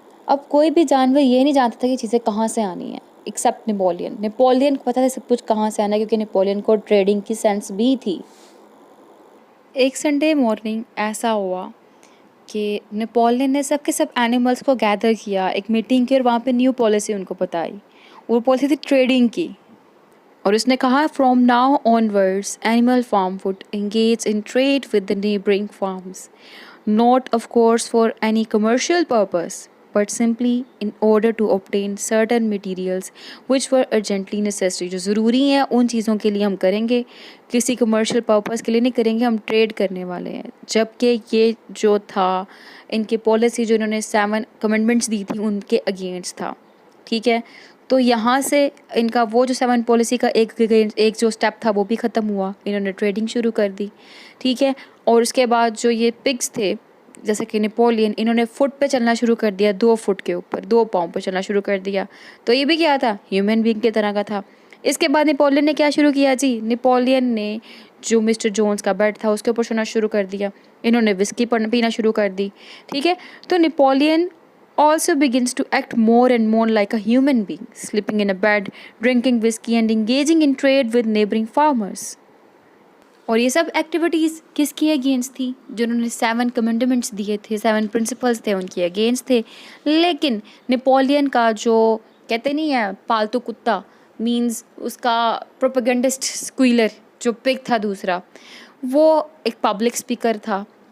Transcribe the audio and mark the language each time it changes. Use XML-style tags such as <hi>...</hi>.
<ur>اب کوئی بھی جانور یہ نہیں جانتا تھا کہ چیزیں کہاں سے آنی ہیں ایکسیپٹ نیپولین کو پتہ تھا سب کچھ کہاں سے آنا ہے, کیونکہ نیپولین کو ٹریڈنگ کی سینس بھی تھی. ایک سنڈے مارننگ ایسا ہوا کہ نیپولین نے سب کے سب اینیملس کو گیدر کیا, ایک میٹنگ کی, اور وہاں پہ نیو پالیسی ان کو بتائی. وہ پالیسی تھی ٹریڈنگ کی. اور اس نے کہا</ur> <en>From now onwards Animal Farm would engage in trade with the neighbouring farms, not of course for any commercial purpose but simply in order to obtain certain materials which were urgently necessary.</en> <ur>جو ضروری ہیں ان چیزوں کے لیے ہم کریں گے, کسی کمرشل پرپز کے لیے نہیں کریں گے, ہم ٹریڈ کرنے والے ہیں. جبکہ یہ جو تھا ان کی پالیسی جو انہوں نے 7 کمنڈمنٹس دی تھی ان کے اگینسٹ تھا. ٹھیک ہے, تو یہاں سے ان کا وہ جو 7 پالیسی کا ایک جو اسٹیپ تھا وہ بھی ختم ہوا, انہوں نے ٹریڈنگ شروع کر دی. ٹھیک ہے, اور اس کے بعد جو یہ پگس تھے جیسے کہ نیپولین, انہوں نے فٹ پہ چلنا شروع کر دیا, 2 فٹ کے اوپر 2 پاؤں پہ چلنا شروع کر دیا. تو یہ بھی کیا تھا, ہیومن بینگ کی طرح کا تھا. اس کے بعد نیپولین نے کیا شروع کیا جی, نیپولین نے جو مسٹر جونز کا بیڈ تھا اس کے اوپر سونا شروع کر دیا, انہوں نے وسکی پینا شروع کر دی. ٹھیک ہے, تو</ur> <en>Napoleon also begins to act more and more like a human being, sleeping in a bed, drinking whiskey and engaging in trade with neighboring farmers.</en> <ur>اور یہ سب ایکٹیویٹیز کس کی اگینسٹ تھی, جنہوں نے 7 کمنڈمنٹس دیے تھے, 7 پرنسپلس تھے ان کے اگینسٹ تھے. لیکن نیپولین کا جو کہتے نہیں ہے پالتو کتا, مینز اس کا پروپیگنڈسٹ اسکویلر جو پگ تھا دوسرا, وہ ایک پبلک اسپیکر تھا.</ur>